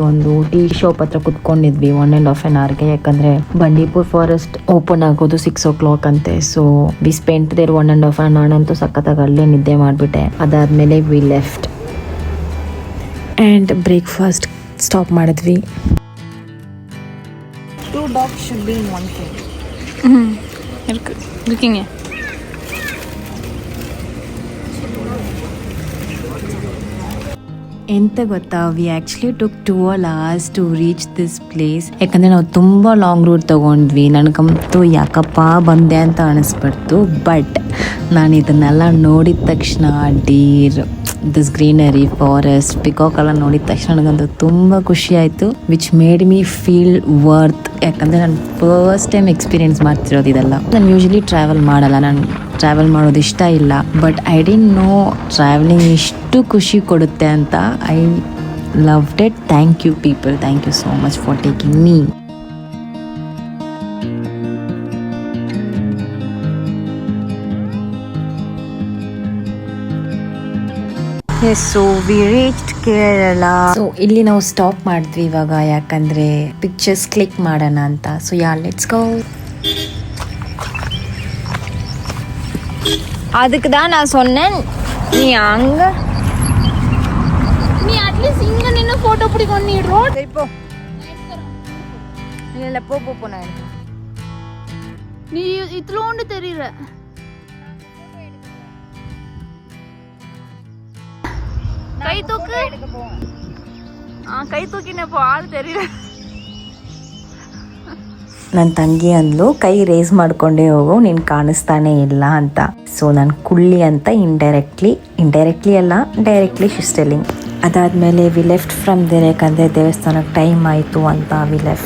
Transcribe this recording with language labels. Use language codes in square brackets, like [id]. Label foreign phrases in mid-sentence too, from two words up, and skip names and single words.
[kn] ಒಂದು [en] tea shop [kn] ಹತ್ರ ಕುತ್ಕೊಂಡಿದ್ವಿ 1.5 hour, ಯಾಕಂದರೆ ಬಂಡೀಪುರ್ [en] forest open [kn] ಆಗೋದು 6 o'clock ಅಂತೆ. [en] so we spent there 1.5 hour. [kn] ನಾನಂತೂ ಸಖತ್ತಾಗಿ ಅಲ್ಲೇ ನಿದ್ದೆ ಮಾಡಿಬಿಟ್ಟೆ. ಅದಾದಮೇಲೆ [en] we left and breakfast stop [kn] ಮಾಡಿದ್ವಿ. [en] 2 dogs should be in one cage. Looking at. [kn] ಎಂತ ಗೊತ್ತಾ, [en] we actually took 12 hours to reach this place. [kn] ಯಾಕಂದರೆ ನಾವು ತುಂಬ [en] long route [kn] ತೊಗೊಂಡ್ವಿ. ನನಗಂತೂ ಯಾಕಪ್ಪ ಬಂದೆ ಅಂತ ಅನಿಸ್ಬಿಡ್ತು. ಬಟ್ ನಾನು ಇದನ್ನೆಲ್ಲ ನೋಡಿದ ತಕ್ಷಣ, [en] deer, this greenery, forest, peacock [kn] ಎಲ್ಲ ನೋಡಿದ ತಕ್ಷಣ ನನಗಂತೂ ತುಂಬ ಖುಷಿ ಆಯಿತು. [en] which made me feel worth. [kn] ಯಾಕಂದರೆ ನಾನು [en] first time experience [kn] ಮಾಡ್ತಿರೋದು ಇದೆಲ್ಲ. ನಾನು [en] usually travel [kn] ಮಾಡಲ್ಲ, ನಾನು ಟ್ರಾವೆಲ್ ಮಾಡೋದು ಇಷ್ಟ ಇಲ್ಲ. [en] but I didn't know travelling [kn] ಇಷ್ಟು ಖುಷಿ ಕೊಡುತ್ತೆ ಅಂತ. [en] I loved it. thank you people, thank you so much for taking me. yes, so we reached Kerala. [kn] ಸೊ ಇಲ್ಲಿ ನಾವು ಸ್ಟಾಪ್ ಮಾಡಿದ್ವಿ ಇವಾಗ, ಯಾಕಂದರೆ [en] pictures click [kn] ಮಾಡೋಣ ಅಂತ. [en] so ya, let's go. [ta] அதுக்கு தான் நான் சொன்னேன், நீ அங்க நீ அட்லீஸ்ட் இங்க நின்னு போட்டோ பிடிக்கும். நீ ரோட் இப்போ இல்ல போ போ போனா நீ இத்லோண்டு தெரியற. கை தூக்கு. கை தூக்கின போ, ஆள் தெரியல. [kn] ನನ್ನ ತಂಗಿ ಅಂದ್ಲು, ಕೈ ರೇಸ್ ಮಾಡ್ಕೊಂಡೇ ಹೋಗು, ನೀನು ಕಾಣಿಸ್ತಾನೆ ಇಲ್ಲ ಅಂತ. ಸೊ ನಾನು ಕುಳ್ಳಿ ಅಂತ ಇಂಡೈರೆಕ್ಟ್ಲಿ ಅಲ್ಲ, [en] directly she's telling. [kn] ಅದಾದಮೇಲೆ [en] we left from there, [kn] ಯಾಕಂದರೆ ದೇವಸ್ಥಾನಕ್ಕೆ ಟೈಮ್ ಆಯಿತು ಅಂತ [en] we left.